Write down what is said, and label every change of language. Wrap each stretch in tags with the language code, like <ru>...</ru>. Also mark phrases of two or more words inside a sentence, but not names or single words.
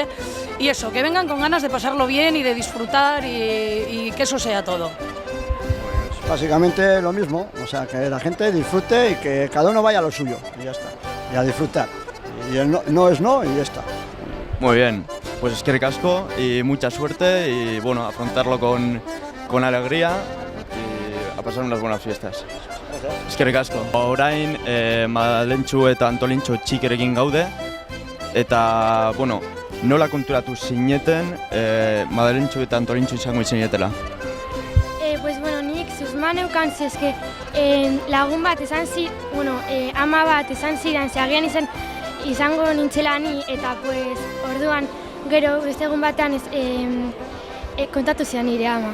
<es>Y eso, que vengan con ganas de pasarlo bien y de disfrutar y que eso sea todo. Básicamente lo mismo, o sea, que la gente disfrute y que cada uno vaya a lo suyo, y ya está, y a disfrutar. Y el no es no y ya está. Muy bien, pues</es> <eu>eskerrik asko</eu> <es>y mucha suerte y bueno, afrontarlo con alegría y a pasar unas buenas fiestas.</es> <eu>Eskerrik asko. Orain Madalenchu eta Antolinchu txikerekin gaude eta bueno, nola konturatu zineten Madalenchu eta Antolinchu izango zinetela? ama neukan zezke lagun bat esan ama bat esan zidan, agian izango nintzela ni, eta pues orduan gero beste egun batean kontatu zidan nire ama.</eu>